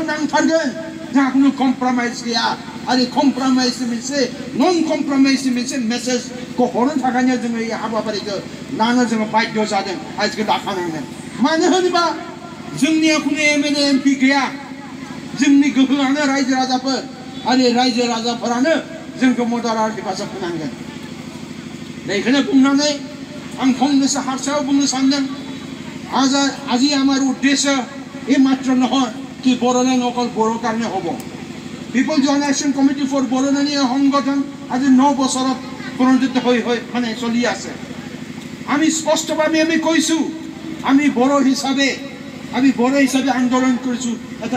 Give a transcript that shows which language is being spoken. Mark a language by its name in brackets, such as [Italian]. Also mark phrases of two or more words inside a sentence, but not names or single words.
[Bodo] नांथारगोन जोंहा खुनु कमप्रमाइज गैया आरो कमप्रमाइजनि मोनसे नन कमप्रमाइजनि मोनसे मेसेजखौ हरनो थाखायनो जोङो এই हाबाफारिखौ लानो जोङो बाध्य जादों आजखौ लाखानांगोन मानो होनोबा जोंनिया खुनु [English] MLA MP [Bodo] गैया जोंनि गोहोआनो रायजो राजाफोर आरो रायजो राजाफोरानो जोंखौ मदद आरो हेफाजाब होनांगोन बेखौनो बुंनानै आं फंनैसो हारसायाव बुंनो सानदों [Assamese] আজি আমার উদ্দেশ্য এই মাত্র নহয় কি বড়োল্যান্ড অকল বড়ো কাৰণে হ'ব পিপল জেনারেশন কমিটি ফর বড়োল্যান্ড সংগঠন আজি 9 বছৰত পৰিণত হৈ মানে চলি আছে আমি স্পষ্টভাৱে আমি কৈছো আমি বড়ো হিচাপে আন্দোলন কৰিছো এটা